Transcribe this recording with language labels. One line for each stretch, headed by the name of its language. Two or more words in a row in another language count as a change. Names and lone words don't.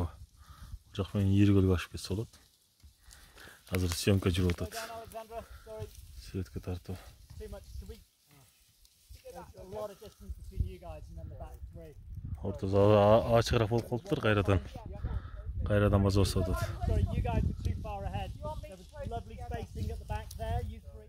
Kyrgyz: Бул жак менен Иргөлгө ашып кетсе болот. Азыр съемка жүрүп атат.
English: Alexandra, sorry.
Kyrgyz: Сүрөткө тартуу.
English: Too much. Can we? There's a lot of distance between you guys and then the back three.
Kyrgyz: Ортодо ачыгыраак болуп калыптыр, кайрадан маза болсо атат.
English: Sorry, you guys were too far ahead. There was lovely spacing at the back there. You three.